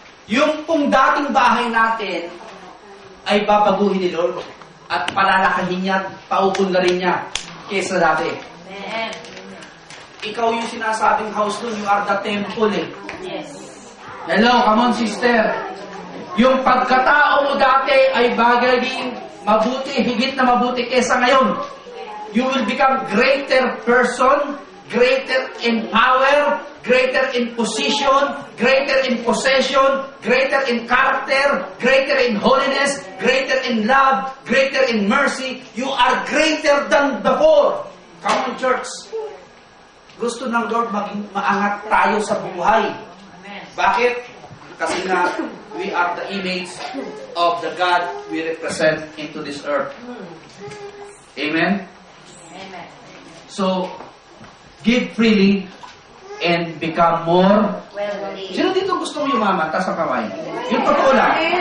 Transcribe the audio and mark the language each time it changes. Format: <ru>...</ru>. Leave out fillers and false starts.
<tl>Yung pong dating bahay natin ay babaguhin ni Lord at palalakahin niya, paupundarin niya kesa dati. Amen. Ikaw yung sinasabing house nun, you are the temple eh.</tl> <en>Yes. Hello, come on sister.</en> <tl>Yung pagkatao mo dati ay bagay din mabuti, higit na mabuti kesa ngayon.</tl> <en>You will become greater person, greater in power, greater in position, greater in possession, greater in character, greater in holiness, greater in love, greater in mercy. You are greater than before. Come on, church.</en> <tl>Gusto ng Lord maging maangat tayo sa buhay. Bakit?</tl> <en>Kasi nga, we are the image of the God we represent into this earth. Amen? Amen. So, give freely and become more. Wealthy.</en> <tl>Sino dito gusto mo yumaman? Taas ang kamay. Yung totoo lang.</tl>